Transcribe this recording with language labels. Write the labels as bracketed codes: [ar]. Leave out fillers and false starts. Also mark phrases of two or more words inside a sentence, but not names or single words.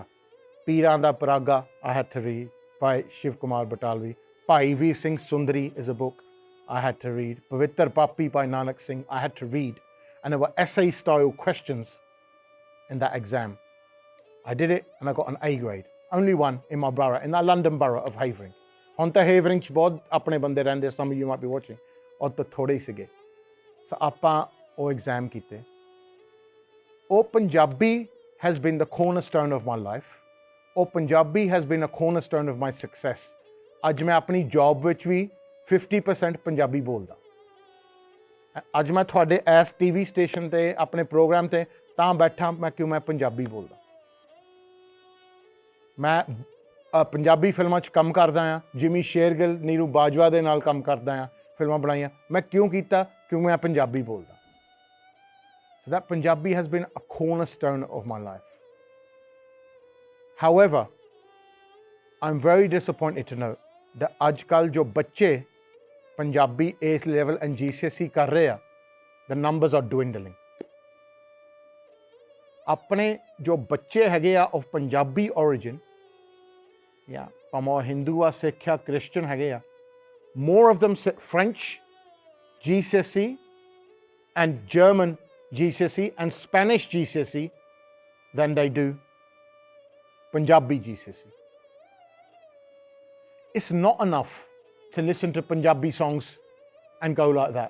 [en] Piran da Paraga, I had to read, by Shiv Kumar Batalvi. Bhai Veer Singh Sundari is a book I had to read. Pavitr Papi by Nanak Singh, I had to read. And there were essay-style questions in that exam. I did it and I got an A grade. Only one in my borough, in the London Borough of Havering. [pa] ਹੁਣ ਤਾਂ Havering 'ਚ ਬਹੁਤ ਆਪਣੇ ਬੰਦੇ ਰਹਿੰਦੇ, [en] some of you might be watching. [pa] ਔਰ ਤਾਂ ਥੋੜੇ ਹੀ ਸੀਗੇ. ਸੋ ਆਪਾਂ ਉਹ ਐਗਜ਼ਾਮ ਕੀਤੇ. ਉਹ ਪੰਜਾਬੀ [en] has been the cornerstone of my life. [pa] ਉਹ ਪੰਜਾਬੀ [en] has been a cornerstone of my success. [pa] ਅੱਜ ਮੈਂ ਆਪਣੀ ਜੌਬ ਵਿੱਚ ਵੀ 50% ਪੰਜਾਬੀ ਬੋਲਦਾ. ਅੱਜ ਮੈਂ ਤੁਹਾਡੇ ਇਸ [en] TV station [pa] 'ਤੇ ਆਪਣੇ ਪ੍ਰੋਗਰਾਮ 'ਤੇ ਤਾਂ ਬੈਠਾ ਮੈਂ ਕਿਉਂ ਮੈਂ ਪੰਜਾਬੀ ਬੋਲਦਾ. ਮੈਂ ਪੰਜਾਬੀ ਫਿਲਮਾਂ 'ਚ ਕੰਮ ਕਰਦਾ ਹਾਂ, ਜਿਮੀ ਸ਼ੇਰਗਿੱਲ, ਨੀਰੂ ਬਾਜਵਾ ਦੇ ਨਾਲ ਕੰਮ ਕਰਦਾ ਹਾਂ, ਫਿਲਮਾਂ ਬਣਾਈਆਂ. ਮੈਂ ਕਿਉਂ ਕੀਤਾ? ਕਿਉਂ ਮੈਂ ਪੰਜਾਬੀ ਬੋਲਦਾ. [en] So that Punjabi has been a cornerstone of my life. However, I'm very disappointed to note that [pa] ਅੱਜ ਕੱਲ੍ਹ ਜੋ ਬੱਚੇ ਪੰਜਾਬੀ [en] A-level and GCSE [pa] ਕਰ ਰਹੇ ਆ, [en] the numbers are dwindling. [pa] ਆਪਣੇ ਜੋ ਬੱਚੇ ਹੈਗੇ ਆ of ਪੰਜਾਬੀ origin, ਜਾਂ ਭਾਵੇਂ ਉਹ ਹਿੰਦੂ ਆ, ਸਿੱਖ ਆ, ਕ੍ਰਿਸਚਨ ਹੈਗੇ ਆ, [en] more of them sit French GCSE and German GCSE and Spanish GCSE than they do Punjabi GCSE. It's not enough to listen to Punjabi songs and go like that.